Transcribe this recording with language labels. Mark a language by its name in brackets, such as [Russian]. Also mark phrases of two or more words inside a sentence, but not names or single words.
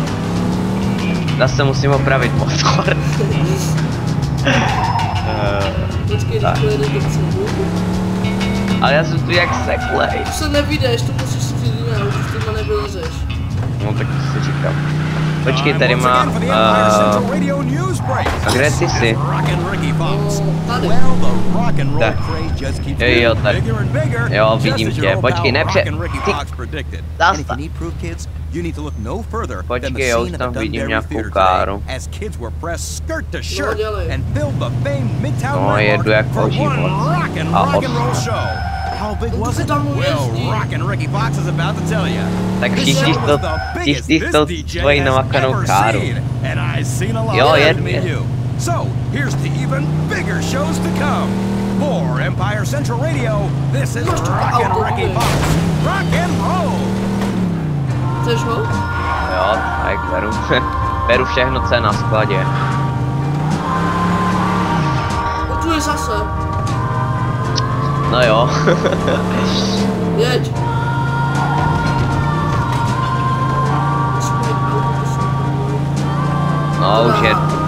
[Czech] Zase musím opravit motor. Počkej, Tak. když pojedeš dopředu. Ale já jsem tu jak seklej. Už se nevídeš, to musíš si jiné, už s tím nevylezeš. No tak si říkám. Počkej, tady [English] Time [Czech] má... [English] once again for the Empire Central Radio News Break. [Czech] a kde ty jsi? [English] Rock and Ricky Fox. [Czech] No, tady. [English] Well, the rock and roll [Czech] Tak. [English] craze just keeps [Czech] Jo, [English] getting [Czech] tady. [English] bigger and bigger. [Czech] Jo, [English] just [Czech] vidím [English] as your [Czech] tě. [English] old [Czech] Počkej, [English] pal [Czech] nepře- [English] Rock and Ricky [Czech] ty- [English] Fox predicted. [Czech] Zasta. [English] And if you need proof, kids, you need to look no further than the [Czech] Počkej, já už [English] scene [Czech] tam [English] at the [Czech] vidím [English] Dunderry [Czech] nějakou [English] Theater [Czech] káru. [English] today, as kids were pressed skirt to shirt [Czech] dělej. [English] and filled the famed Midtown [Czech] No, jedu [English] landmark [Czech] jako [English] for one [Czech] život. A [English] rock and roll [Czech] os- [English] show. How big [Czech] No to [English] was [Czech] se [English] it? [Czech] tam [English] Well, [Czech] jezdí. [English] Rock and Ricky Fox is about to tell you. [Czech] Tak [English] This [Czech] všichni [English] show [Czech] to, [English] was the biggest [Czech] všichni [English] this [Czech] to [English] DJ [Czech] tvojí [English] has [Czech] namakanou [English] ever [Czech] káru. [English] seen, and I've seen a lot [Czech] Jo, [English] more [Czech] je- [English] than me [Czech] je- [English] you. So, here's to even bigger shows to come. For Empire Central Radio, this is [Czech] Máš to [English] Rock and [Czech] auto, [English] Ricky [Czech] ne? [English] Fox. Rock and roll! [Czech] Chceš ho? Jo, tak beru. Beru všechno, co je na skladě. No tu je zase. No jo. Jeď. No už je.